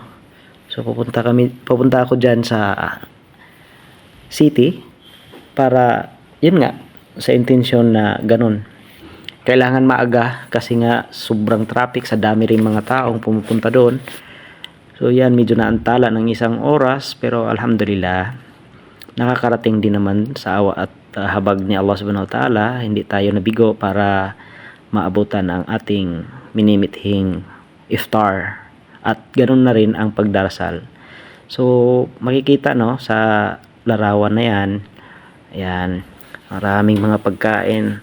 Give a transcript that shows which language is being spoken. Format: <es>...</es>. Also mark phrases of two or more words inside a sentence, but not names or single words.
<tl>So pupunta ako dyan sa city para yun nga, sa intensyon na ganun. Kailangan maaga kasi nga sobrang traffic, sa dami rin mga taong pumupunta doon. So yan, medyo naantala ng isang oras, pero alhamdulillah nakakarating din naman sa awa at habag ni Allah</tl> <ar>سبحانه وتعالى.</ar> <tl>Hindi tayo nabigo para maabutan ang ating minimithing iftar, at ganoon na rin ang pagdarasal. So makikita sa larawan na yan, ayan, maraming mga pagkain.</tl>